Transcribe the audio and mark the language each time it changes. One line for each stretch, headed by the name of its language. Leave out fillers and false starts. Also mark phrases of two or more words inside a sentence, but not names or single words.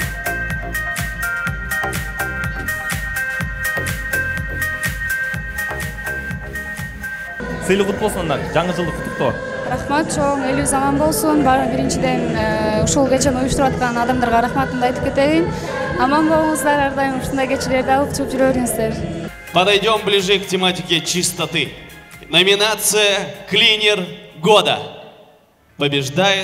Kazakh: Сыйлық құтты болсын, жаңы жылдық құттықтау.
Kyrgyz: Рахмат, чоң элибиз аман болсун. Биринчиден ушул кечени уюштуруп аткан адамдарга рахматымды айтып кетейин. Аман болуңуздар, ар дайым ушундай кечелерди алып чыгып жүрө бериңиздер.
Russian: Подойдем ближе к тематике чистоты. Номинация «Клинер года». Побеждает